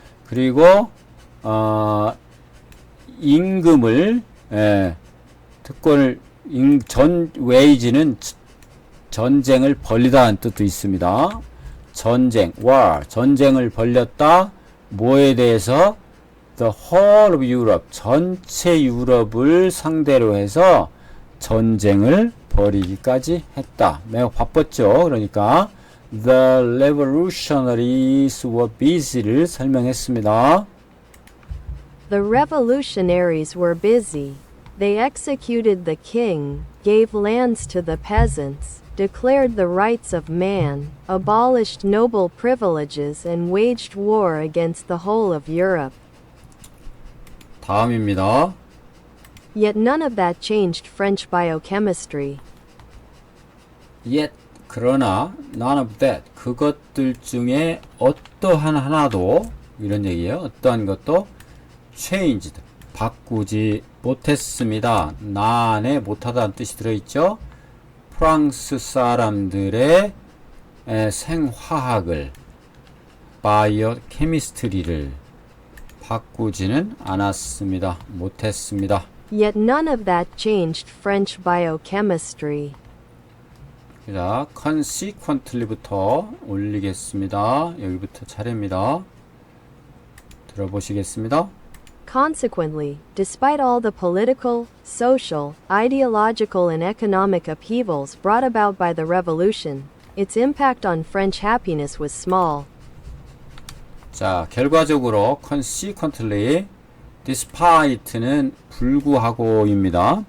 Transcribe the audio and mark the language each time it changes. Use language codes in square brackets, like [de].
[ko] 그리고 임금을 특권을 wage는 전쟁을 벌리다는 뜻도 있습니다. 전쟁 war 전쟁을 벌렸다. 뭐에 대해서? [en] The whole of Europe [ko] 전체 유럽을 상대로 해서 전쟁을 벌이기까지 했다. 매우 바빴죠. 그러니까 [en] The revolutionaries were busy [ko] 를 설명했습니다. [en] The revolutionaries were busy. They executed the king, gave lands to the peasants, declared the rights of man, abolished noble privileges and waged war against the whole of Europe. [ko] 다음입니다. [en] Yet none of that changed French biochemistry. [ko] Yet 그러나 [en] none of that [ko] 그것들 중에 어떠한 하나도 이런 얘기예요. 어떠한 것도 changed 바꾸지 못했습니다. 난에 못하다는 뜻이 들어있죠. 프랑스 사람들의 생화학을 바이오케미스트리를 바꾸지는 않았습니다. 못했습니다. [en] Yet none of that changed French biochemistry. [ko] 자, consequently부터 올리겠습니다. 여기부터 차례입니다. 들어보시겠습니다. [en] Consequently, despite all the political, social, ideological and economic upheavals brought about by the revolution, its impact on French happiness was small. [ko] 자, 결과적으로 consequently despite는 불구하고입니다.